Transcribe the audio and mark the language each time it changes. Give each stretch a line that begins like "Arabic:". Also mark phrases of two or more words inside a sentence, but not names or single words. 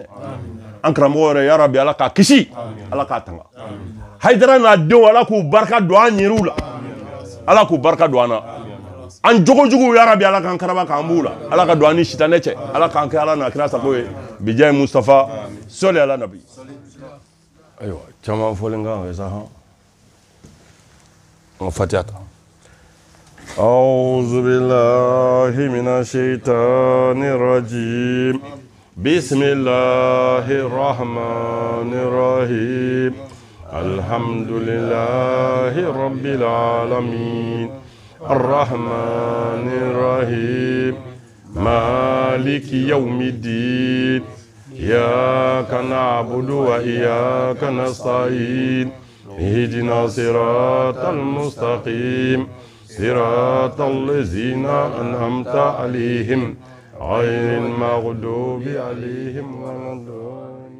Bambara: an karamɔgɔ yɛrɛ yarabi ala k'a kisi ala k'a tanga Haidara n'a denw ala k'u barika don an yɛrɛw la ala k'u barika don an na an jogojuguw yarabi ala k'an karaba k'an b'u la ala ka don an ni sitanɛ cɛ ala k'an kɛ ala n'a kira sago ye bijaye Mustafa sɔli ala nabi ayiwa caman fɔlen kan ka kɛ sa an ka fatiha ta
Arabic: أعوذ بالله من الشيطان الرجيم بسم الله الرحمن الرحيم الحمد لله رب العالمين الرحمن الرحيم مالك يوم الدين إياك نعبد وإياك نستعين اهدنا صراط المستقيم صراط الذين أنعمت عليهم غير المغضوب عليهم ولا الضالين